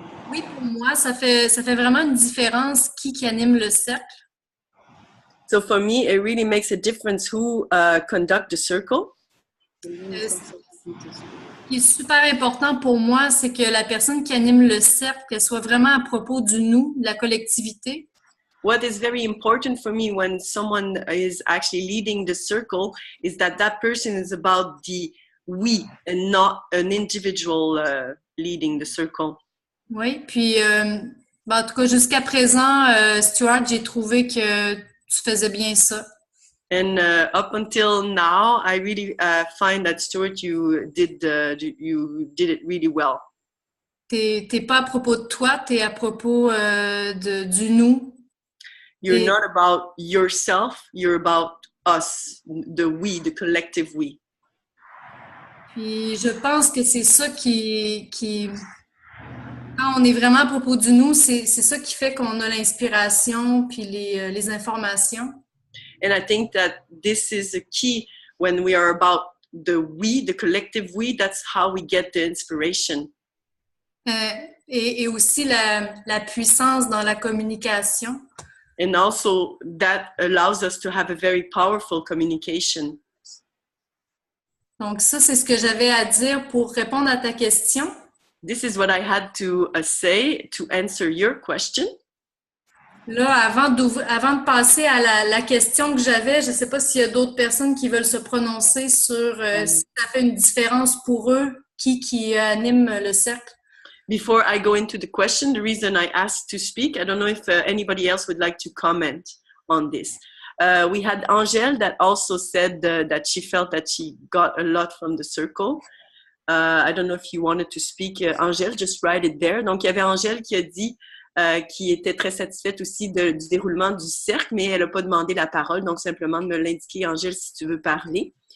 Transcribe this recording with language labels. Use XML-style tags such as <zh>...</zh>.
<fr>Oui, pour moi, ça fait vraiment une différence qui anime le cercle.</fr> <en>So for me, it really makes a difference who conduct the circle.</en> <fr>Ce qui est super important pour moi, c'est que la personne qui anime le cercle, qu'elle soit vraiment à propos du nous, de la collectivité.</fr> <en>What is very important for me when someone is actually leading the circle is that person is about the we and not an individual leading the circle.</en> <fr>Oui, puis en tout cas, jusqu'à présent, Stuart, j'ai trouvé que tu faisais bien ça.</fr> <en>And up until now, I really find that Stuart, you did it really well.</en> <fr>T'es pas à propos de toi, t'es à propos du nous.</fr> <en>You're not about yourself, you're about us, the we, the collective we.</en> <fr>Puis je pense que c'est ça qui quand on est vraiment à propos du nous, c'est ça qui fait qu'on a l'inspiration puis les informations.</fr> <en>And I think that this is a key when we are about the we, the collective we, that's how we get the inspiration.</en> <fr>Et aussi la puissance dans la communication.</fr> <en>And also that allows us to have a very powerful communication.</en> <fr>Donc ça, c'est ce que j'avais à dire pour répondre à ta question.</fr> <en>This is what I had to say to answer your question.</en> <fr>Là, avant de passer à la question que j'avais, je ne sais pas s'il y a d'autres personnes qui veulent se prononcer sur si ça fait une différence pour eux, qui anime le cercle.</fr> <en>Before I go into the question, the reason I asked to speak, I don't know if anybody else would like to comment on this. We had Angèle that also said that she felt that she got a lot from the circle. I don't know if you wanted to speak, Angèle, just write it there.</en> <fr>Donc, il y avait Angèle qui a dit qui était très satisfaite aussi du déroulement du cercle, mais elle n'a pas demandé la parole, donc simplement de me l'indiquer, Angèle, si tu veux parler.</fr>